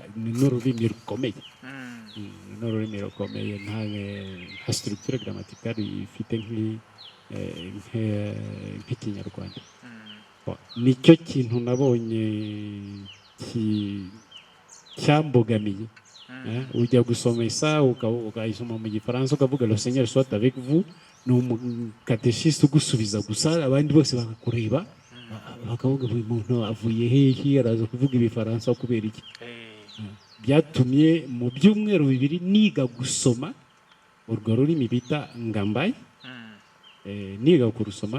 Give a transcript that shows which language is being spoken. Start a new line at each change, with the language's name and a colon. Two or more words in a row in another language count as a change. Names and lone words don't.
Kinyarwanda: N'ururimi rukomeye, n'ururimi rukomeye nta
French: structure grammaticale
Kinyarwanda: ifite nk'ikinyarwanda. Nicyo kintu nabonye cyambogamiye. Ujya gusoma isa ukayisoma mu gifaransa ukavuga
French: le Seigneur soit avec vous,
Kinyarwanda: ni umukatéchiste ugusubiza gusa, abandi bose bakakureba bakavuga buri muntu avuye hehe araza kuvuga ibifaransa kubera iki. Byatumye mu byumweru 2 niga gusoma urwo rurimi bita Ngambai, niga kurusoma.